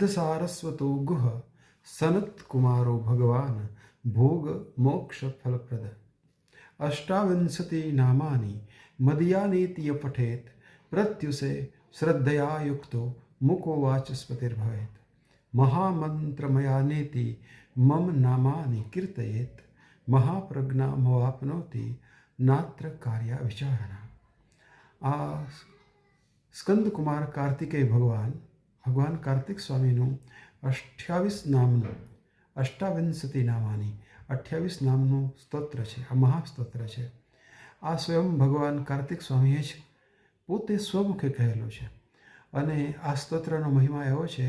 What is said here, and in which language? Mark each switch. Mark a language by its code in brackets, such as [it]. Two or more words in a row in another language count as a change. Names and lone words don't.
[sa] सारस्वतो गुह सनत कुमारो भगवान भोग मोक्ष फलप्रद अष्टाविंशति नामानि मदीयानीति य पठेत् प्रत्युषे श्रद्धया युक्तो मुको वाचस्पतिर्भवेत् महामंत्रमयानेति मम नामानि कीर्तयेत् महाप्रज्ञामवाप्नोति नात्र कार्य विचारणा। [gu] आ સ્કંદ કુમાર કાર્તિકેય ભગવાન કાર્તિક સ્વામીનું 28 નામનું 28 નામાની 28 નામનું સ્તોત્ર છે। આ મહાસ્તોત્ર છે। આ સ્વયં ભગવાન કાર્તિક સ્વામીએ જ પોતે સ્વમુખે કહેલું છે અને આ સ્તોત્રનો મહિમા એવો છે